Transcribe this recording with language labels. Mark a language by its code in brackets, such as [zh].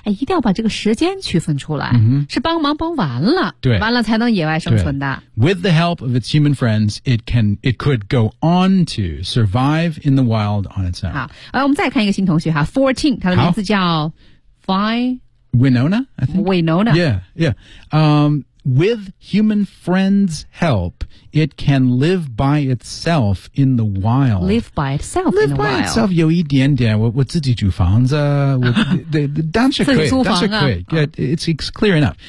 [zh] 一定要把这个时间区分出来、是帮忙帮完了对完了才能野外生存的 [en] With the help of its human friends it could go on to survive in the wild on its own [zh] 好、我们再看一个新同学哈 14 他的名字叫 [en] Winona I think. Winona With human friends' help, it can live by itself in the wild. Live by itself live in the wild. Live by itself [zh] 有一点点，我自己租房子，我但是可以，但是可以。 [en] It's clear enough.